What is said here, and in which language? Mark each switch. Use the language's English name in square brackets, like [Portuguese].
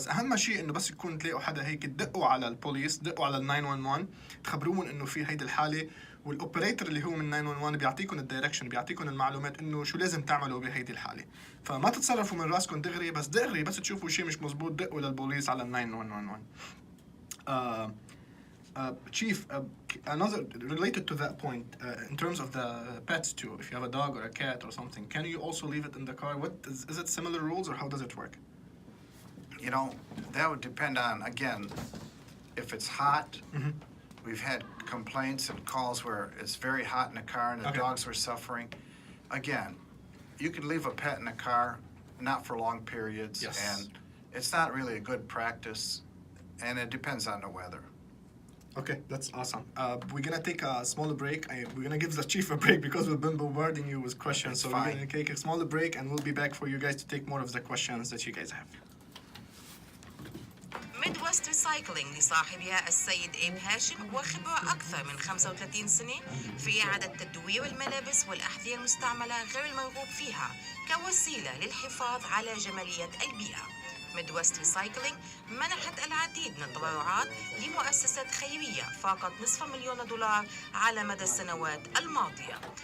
[Arabic] بس أهم شيء إنه بس يكون تلاقوا حدا هيك تدقوا على البوليس، دقوا على 911 تخبروهم إنه في هيدي الحالة، والأوبريتور اللي هو من 911 بيعطيكم الدايركشن، بيعطيكم المعلومات إنه شو لازم تعملوا بهيدي الحالة. فما تتصرفوا من راسكم دغري، بس دغري بس تشوفوا شيء مش مزبوط دقوا للبوليس على 911. [English] Chief, another related to that point, in terms of the pets too, if you have a dog or a cat or something, can you also leave it in the car? What is it similar rules or how does it work? You know, that would depend on, again, if it's hot. We've had complaints and calls where it's very hot in the car and the dogs were suffering. Again, you can leave a pet in the car, not for long periods, and it's not really a good practice, and it depends on the weather. Okay, that's awesome. We're gonna take a smaller break. We're gonna give the chief a break because we've been bombarding you with questions. So we're gonna take a smaller break and we'll be back for you guys to take more of the questions that you guys have. [Arabic] ميدوست ريسايكلينج لصاحبها السيد إيب هاشم وخبرة أكثر من 35 سنة في إعادة تدوير الملابس والأحذية المستعملة غير المرغوب فيها كوسيلة للحفاظ على جمالية البيئة. ميدوست ريسايكلينج منحت العديد من التبرعات لمؤسسات خيرية فاقت $500,000 على مدى السنوات الماضية.